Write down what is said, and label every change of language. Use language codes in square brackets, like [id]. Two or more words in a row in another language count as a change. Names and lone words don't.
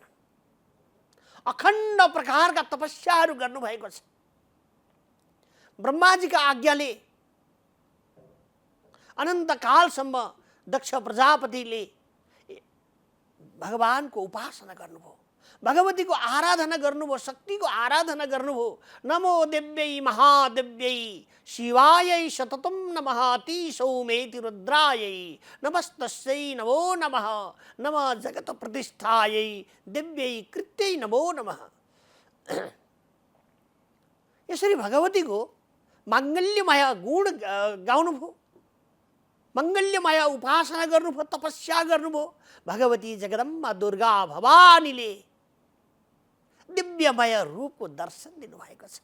[ne] अखण्ड प्रकारका तपस्याहरू गर्नुभएको छ। ब्रह्माजीका आज्ञाले अनन्तकालसम्म दक्ष प्रजापतिले भगवानको उपासना गर्नुभयो, भगवतीको आराधना गर्नुभयो, शक्तिको आराधना गर्नुभयो। [sa] नमो दिव्यै महादिव्यै शिवायै सततं नमः अतिसौमेति रुद्रायै नमस्तस्यै नमो नमः नमः जगत प्रतिष्ठायै दिव्यै कृत्यै नमो नमः। [ne] यसरी भगवतीको माङ्गल्यमय गुण गाउनुभयो, मङ्गल्यमय उपासना गर्नुभयो, तपस्या गर्नुभयो। भगवती जगदम्बा दुर्गा भवानीले दिव्यमय रूपको दर्शन दिनुभएको छ।